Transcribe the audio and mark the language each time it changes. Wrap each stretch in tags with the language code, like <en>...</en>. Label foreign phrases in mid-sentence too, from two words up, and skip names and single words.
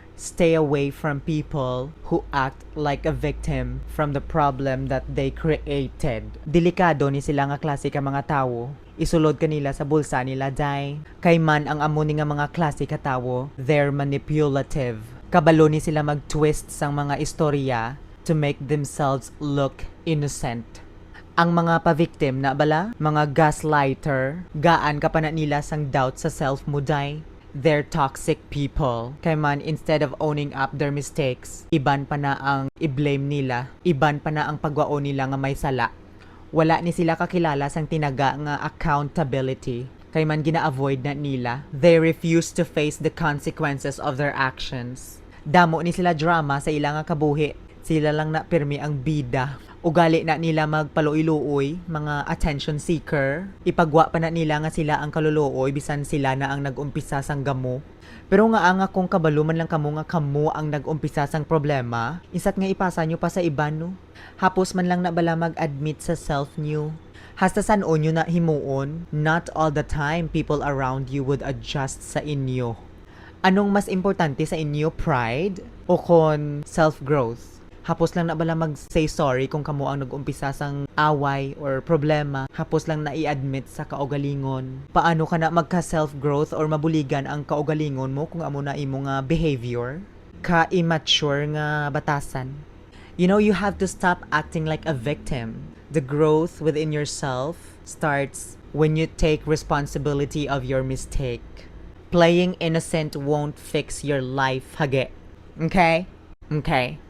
<en>Stay away from people who act like a victim from the problem that they created.</en> <hil>Delikado ni sila nga klase ka mga tawo. Isulod kanila sa bulsa nila day. Kay man ang amo ni nga mga klase ka tawo,</hil> <en>they're manipulative.</en> <hil>Kabalo ni sila mag-twist sang mga istorya</hil> <en>to make themselves look innocent.</en> <hil>Ang mga pa-victim na bala, mga gaslighter, gaan ka pa na nila sang doubt sa self mo day.</hil> <en>They're toxic people.</en> <hil>Kaya man,</hil> <en>instead of owning up their mistakes,</en> <hil>iban pa na ang i-blame nila, iban pa na ang pagwao nila nga may sala. Wala ni sila kakilala sang tinaga nga accountability. Kaya man gina-avoid na nila.</hil> <en>They refuse to face the consequences of their actions.</en> <hil>Damo ni sila drama sa ilang nga kabuhi. Sila lang na pirmi ang bida. Ugali na nila magpaluoy-luoy, mga attention seeker. Ipagwa pa na nila nga sila ang kaluluoy bisan sila na ang nag-umpisa sang gamo. Pero nga kung kabalo man lang kamo nga kamo ang nag-umpisa sang problema, isat nga ipasa nyo pa sa iba no. Hapos man lang na bala mag-admit sa self nyo. Hasta san o nyo na himuon,</hil> <en>not all the time people around you would adjust</en> <hil>sa inyo. Anong mas importante sa inyo, pride o kon self-growth? Hapos lang na bala mag-say sorry kung kamo ang nag-umpisa sang away or problema. Hapos lang na i-admit sa kaugalingon. Paano ka na magka-self-growth or mabuligan ang kaugalingon mo kung amo na imo nga behavior? Ka-immature nga batasan.</hil> <en>You know, you have to stop acting like a victim. The growth within yourself starts when you take responsibility of your mistake. Playing innocent won't fix your life, hage. Okay? Okay.</en>